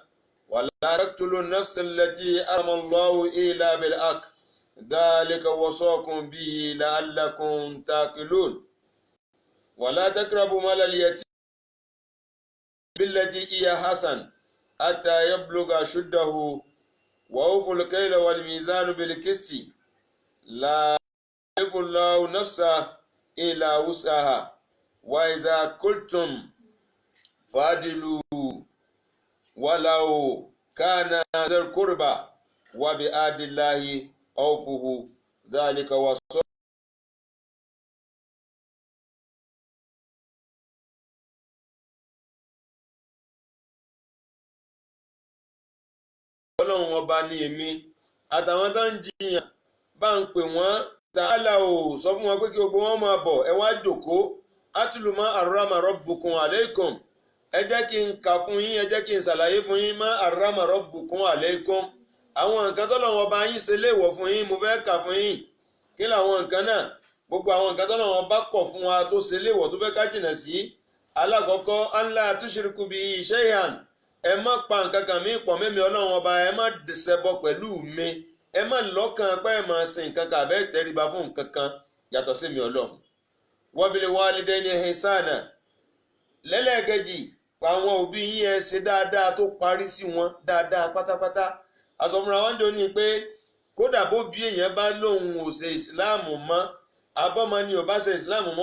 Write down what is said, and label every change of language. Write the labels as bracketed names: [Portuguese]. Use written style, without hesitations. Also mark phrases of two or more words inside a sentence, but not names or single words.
[Arabic] ولا تقتلوا النفس التي حرم الله إلا بالحق ذلكم وصاكم به لعلكم تعقلون ولا تقربوا مال اليتيم بالتي هي أحسن حتى يبلغ أشده وأوفوا الكيل والميزان بالقسط لا يكلف الله نفسا إلا وسعها وإذا قلتم فاعدلوا ولو كان ذا قربى وبعهد الله أوفوا ذلكم وصاكم [Yoruba] ọlọ́run ọba ní èmi àtàwọn tó ń jiyàn bá ń pè wọ́n tààlà ò sọ fún wọn pé kí gbogbo wọn máa bọ̀ ẹ wá jókòó [Arabic] أتل ما حرم ربكم عليكم [Yoruba] ẹ jẹ́ kí n kà fún yín ẹ jẹ́ kí n ṣàlàyé fún yín ma [Arabic] حرم ربكم عليكم [Yoruba] àwọn nǹkan tọ́lọ́run ọba yín ṣe léèwọ̀ fún yín mo fẹ́ kà fún yín kí làwọn nǹkan náà gbogbo àwọn nǹkan tọ́lọ́run ọba kọ̀ fún wa tó ṣe léèwọ̀ tó fẹ́ ká jìnà sí alákọ̀ọ́kọ́ [Arabic] ألا تشركوا به شيئا [Yoruba] ẹ má pa nǹkan kan mí pọ̀ mẹ́mi ọlọ́run ọba ẹ má ṣẹbọ pẹ̀lú mi ẹ má lọ́kàn pé ẹ máa sin nǹkan kan àbẹ́ tẹríba fún nǹkan kan yàtọ̀ sí mi ọlọ́run. [Arabic] وبالوالدين إحسانا [Yoruba] lẹ́lẹ́kejì àwọn òbí yín ẹ ṣe dáadáa tó parí sí wọn dáadáa pátápátá àsọmúra wọn jọ ní pé kódà bó bí èèyàn bá lóun ò ṣe ìsìláàmù mọ́ abọ́mọ ni ò bá ṣe ìsìláàmù mọ́